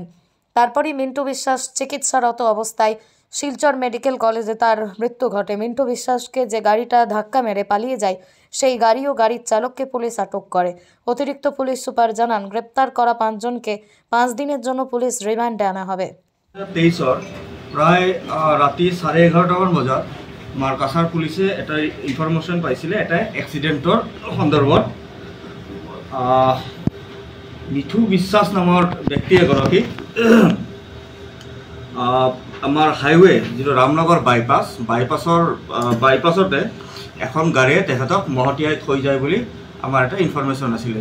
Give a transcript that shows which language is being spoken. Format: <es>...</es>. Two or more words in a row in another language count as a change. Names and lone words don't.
<bn>তারপরই মিন্টু বিশ্বাস চিকিৎসারত অবস্থায় শিলচর মেডিকেল কলেজে তার মৃত্যু ঘটে। মিন্টু বিশ্বাসকে যে গাড়িটা ধাক্কা মেরে পালিয়ে যায় সেই গাড়ি ও গাড়ির চালককে পুলিশ আটক করে। অতিরিক্ত পুলিশ সুপার জানান, গ্রেপ্তার করা 5 জনকে 5 দিনের জন্য পুলিশ রিমান্ডে আনা হবে।</bn> <as>23 প্রায় রাতি 11:30 বজাত আমাৰ কাছাৰ পুলিচে এটা ইনফৰমেশ্যন পাইছিলে এটা এক্সিডেণ্টৰ সন্দৰ্ভত। মিঠু বিশ্বাস নামৰ ব্যক্তি এগৰাকী আমাৰ হাইৱে যিটো ৰামনগৰ বাইপাছতে এখন গাড়ীয়ে তেখেতক মহতিয়াই থৈ যায় বুলি আমাৰ এটা ইনফৰমেশ্যন আছিলে।</as>